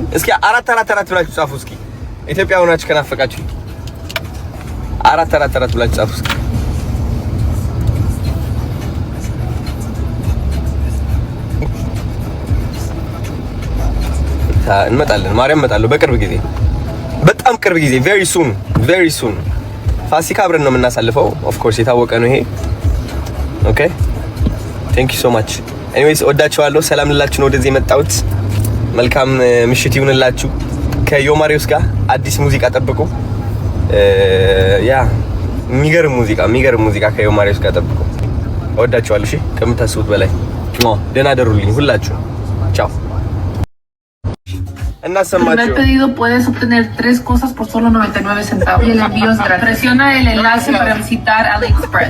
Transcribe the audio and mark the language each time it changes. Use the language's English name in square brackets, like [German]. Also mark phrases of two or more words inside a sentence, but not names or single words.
[Amharic] እስኪ አራት ብላችሁ ጻፉ። እስኪ ኢትዮጵያ ሆናችሁ ከናፈቃችሁኝ አራት ብላችሁ ጻፉ እስኪ። እንመጣለን። ማርያም እመጣለሁ በቅርብ ጊዜ፣ በጣም ቅርብ ጊዜ፣ [English] very soon [Amharic] ፋሲካ አብረን ነው የምናሳልፈው። [English] of course [Amharic] የታወቀ ነው ይሄ። [English] okay thank you so much። [Amharic] ኤኒዌይስ ወዳችኋለሁ። ሰላም ልላችሁ ነው ወደዚህ የመጣሁት። መልካም ምሽት ይሁንላችሁ። ከዮማሪዮስ ጋር አዲስ ሙዚቃ ጠብቁ። ያ የሚገርም ሙዚቃ ከዮማሪዮስ ጋር ጠብቁ። ወዳችኋለሁ። እሺ ከምታስቡት በላይ ደህና ደሩልኝ ሁላችሁ። ቻው። እናሰማችሁ። [Spanish] El pedido puedes obtener 3 cosas por solo 99 centavos y el envío es gratis. Presiona el enlace para visitar AliExpress.